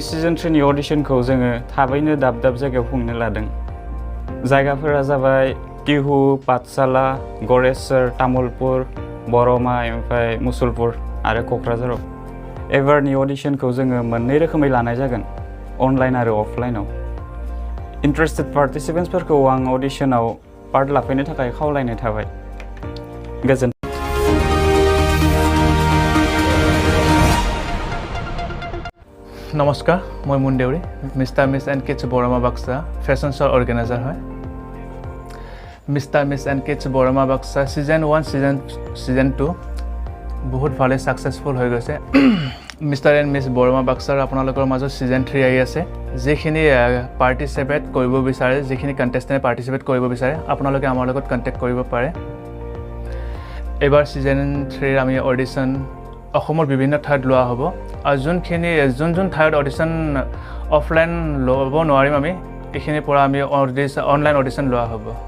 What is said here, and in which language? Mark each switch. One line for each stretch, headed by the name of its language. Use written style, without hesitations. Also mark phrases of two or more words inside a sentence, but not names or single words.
Bodo: सिजन 3 नि अडिशनखौ जोङो थाबैनो दाब दाब जायगायाव खुंनो लादों जायगाफोरा जाबाय टिहु पाठशाला गरेश्वर तामुलपुर बरमा ओमफ्राय मुसलपुर आरो क'क्राझाराव एबारनि अडिशनखौ जोङो मोननै रोखोमै लानाय जागोन अनलाइन आरो अफलाइनाव इन्टारेस्टेड पार्टिसिपेन्ट्सफोरखौ आं अडिशनाव पार्ट लाफैनो थाखाय खावलायनाय थाबाय गोजोन
Assamese: নমস্কাৰ মই মুন্দেউৰি মিষ্টাৰ মিছ এণ্ড কিডছ বৰমা বাক্সা
English: fashion show organizer
Assamese: হয় মিষ্টাৰ মিছ এণ্ড কিডছ বৰমা বাক্সা ছিজন 1 ছিজন 2 বহুত ভালে ছাকচেছফুল হৈ গৈছে মিষ্টাৰ এণ্ড মিছ বৰমা বাক্সাৰ আপোনালোকৰ মাজত ছিজন 3 আহি আছে যিখিনি পাৰ্টিচিপেট কৰিব বিচাৰে যিখিনি কণ্টেষ্টেণ্টে পাৰ্টিচিপেট কৰিব বিচাৰে আপোনালোকে আমাৰ লগত কণ্টেক্ট কৰিব পাৰে এবাৰ ছিজন 3 আমি অডিশ্যন অসমৰ বিভিন্ন ঠাইত লোৱা হ'ব আৰু যোন ঠাইত
English: audition offline
Assamese: ল'ব নোৱাৰিম আমি এইখিনিৰ পৰা আমি
English: online audition
Assamese: লোৱা হ'ব